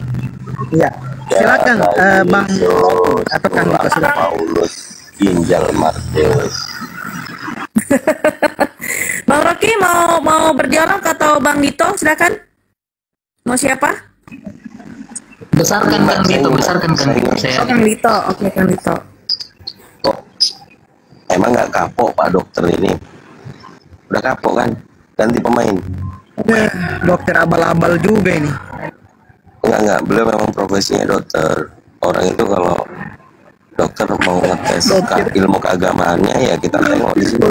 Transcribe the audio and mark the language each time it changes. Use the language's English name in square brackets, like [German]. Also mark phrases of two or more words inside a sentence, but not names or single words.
[Indonesian] Iya. Silakan Bang atau Kang Dito silakan. Paulus ginjal Martius. Bang Rocky mau berdialog atau Bang Dito silakan. Mau siapa? Besarkan Kang Dito, besarkan Kang Dito. Oh, Kang Dito. Oke, Kang Dito. Kok emang nggak kapok Pak Dokter ini? Udah kapok kan? Ganti pemain. Dokter abal-abal juga ini. Enggak, beliau memang profesinya dokter. Orang itu kalau dokter mau ngetes ilmu keagamaannya ya kita tengok di sini.